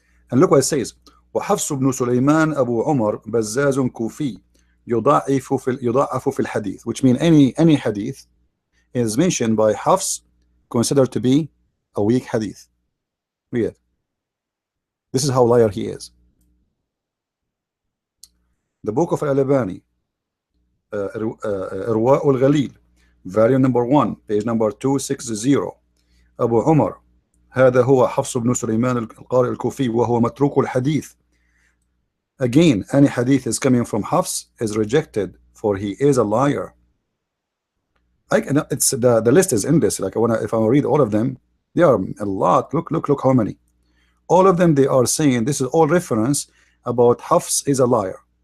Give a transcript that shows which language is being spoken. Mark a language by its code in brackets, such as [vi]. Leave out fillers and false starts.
[en] And look what it says: [ar] وحفص بن سليمان أبو عمر بزاز كوفي يضعف في الحديث, [en] which means any hadith is mentioned by Hafs considered to be a weak hadith. Read. This is how liar he is. The book of Al-Albani, إرواء الغليل, volume number 1, page number 260. [ar] أبو عمر هذا هو حفص بن سليمان القارئ الكوفي وهو متروك الحديث. [en] Again, any hadith is coming from Hafs is rejected, for he is a liar. It's the list is endless. Like if I read all of them, there are a lot. Look how many. All of them, they are saying this is all reference about Hafs is a liar.